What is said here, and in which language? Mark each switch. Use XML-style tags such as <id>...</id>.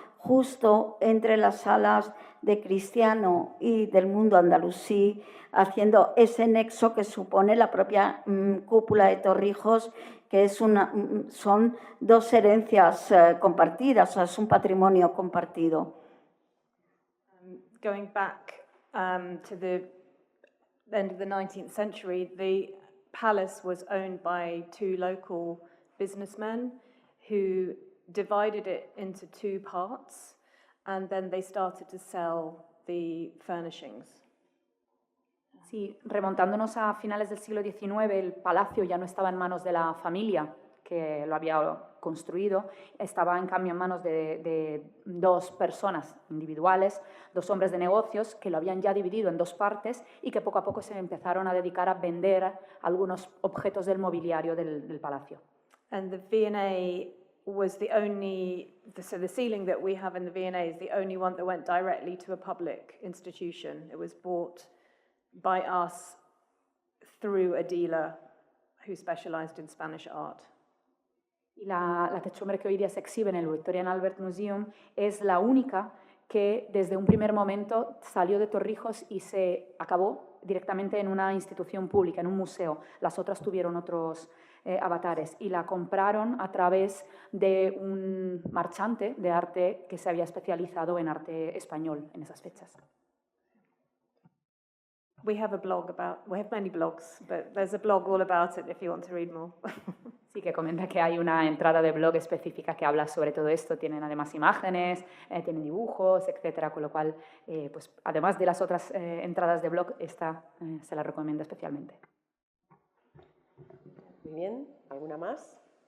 <es>justo entre las salas de Cristiano y del mundo andalusí, haciendo ese nexo que supone la propia cúpula de Torrijos, que son dos herencias compartidas, o sea, es un patrimonio compartido.</es> <en>Going back to the end of the 19th century, the palace was owned by two local businessmen who divided it into two parts, and then they started to sell the furnishings.</en> <es>Sí, remontándonos a finales del siglo XIX, el palacio ya no estaba en manos de la familia que lo había construido, estaba en cambio en manos de dos personas individuales, dos hombres de negocios que lo habían ya dividido en dos partes y que poco a poco se empezaron a dedicar a vender algunos objetos del mobiliario del palacio.</es> <en>And the V&A was the ceiling that we have in the V&A is the only one that went directly to a public institution. It was bought by us through a dealer who specialized in Spanish art.</en> <es>Y la techumbre que hoy día se exhibe en el Victoria and Albert Museum es la única que desde un primer momento salió de Torrijos y se acabó directamente en una institución pública, en un museo. Las otras tuvieron otros avatares y la compraron a través de un marchante de arte que se había especializado en arte español en esas fechas.</es> <en>We have many blogs, but there's a blog all about it if you want to read more.</en> <es>Sí, que comenta que hay una entrada de blog específica que habla sobre todo esto. Tienen además imágenes, tienen dibujos, etcétera, con lo cual, pues, además de las otras entradas de blog, esta se la recomiendo especialmente. Muy bien, ¿alguna más?</es>